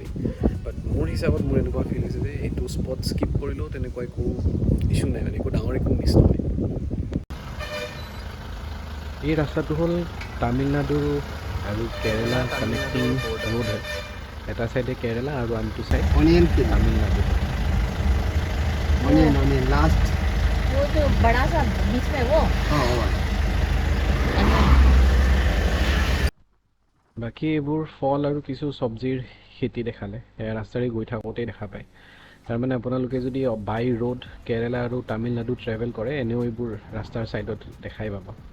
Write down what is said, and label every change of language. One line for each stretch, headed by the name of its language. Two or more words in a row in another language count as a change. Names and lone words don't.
Assamese: বাট মোৰ হিচাপত মোৰ এনেকুৱা ফিল হৈছে যে এইটো
English: spot skip
Assamese: কৰিলেও তেনেকুৱা একো ইছ্যু নাই, মানে একো ডাঙৰ মিছ নহয়। এই ৰাস্তাটো হ'ল তামিলনাডু আৰু কেৰেলা
English: connecting road
Assamese: হয়। এটা চাইডে কেৰেলা আৰু আনটো চাইড তামিলনাডু।
English: onion last
Hindi: वो जो बड़ा सा बीच में वो
Assamese: বাকী এইবোৰ ফল আৰু কিছু চব্জিৰ খেতি দেখালে, সেয়া ৰাস্তাৰে গৈ থাকোঁতেই দেখা পায়। তাৰমানে আপোনালোকে যদি
English: by road
Assamese: কেৰেলা আৰু তামিলনাডু ট্ৰেভেল কৰে, এনেও এইবোৰ ৰাস্তাৰ ছাইডত দেখাই পাব।